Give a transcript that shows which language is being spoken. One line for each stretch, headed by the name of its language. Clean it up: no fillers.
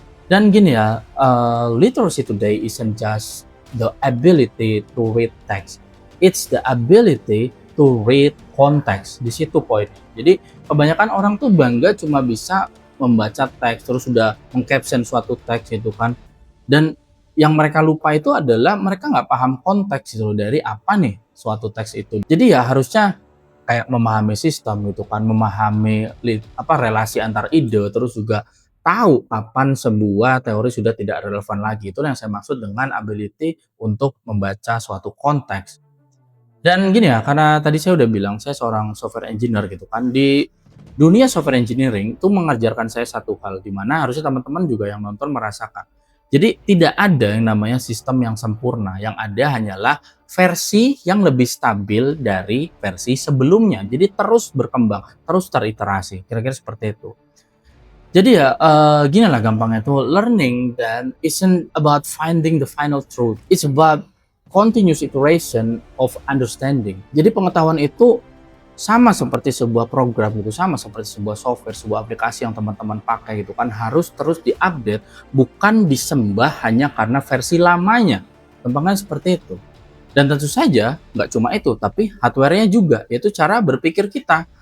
Indonesian: Dan gini ya,
English: literacy today isn't just the ability to read text, it's the ability to read context,
Indonesian: di situ poinnya. Jadi kebanyakan orang tuh bangga cuma bisa membaca teks, terus udah meng-caption suatu teks itu kan, dan yang mereka lupa itu adalah mereka nggak paham konteks gitu loh, dari apa nih suatu teks itu. Jadi ya harusnya kayak memahami sistem gitu kan, memahami relasi antar ide, terus juga tahu kapan sebuah teori sudah tidak relevan lagi. Itu yang saya maksud dengan ability untuk membaca suatu konteks. Dan gini ya, karena tadi saya udah bilang saya seorang software engineer gitu kan. Di dunia software engineering itu mengajarkan saya satu hal, di mana harusnya teman-teman juga yang nonton merasakan. Jadi tidak ada yang namanya sistem yang sempurna, yang ada hanyalah versi yang lebih stabil dari versi sebelumnya. Jadi terus berkembang, terus teriterasi. Kira-kira seperti itu. Jadi ya, gini lah gampangnya tuh,
English: learning then isn't about finding the final truth, it's about continuous iteration of understanding.
Indonesian: Jadi pengetahuan itu sama seperti sebuah program gitu, sama seperti sebuah software, sebuah aplikasi yang teman-teman pakai gitu kan, harus terus di-update, bukan disembah hanya karena versi lamanya. Gampangnya seperti itu. Dan tentu saja nggak cuma itu, tapi hardware-nya juga, yaitu cara berpikir kita.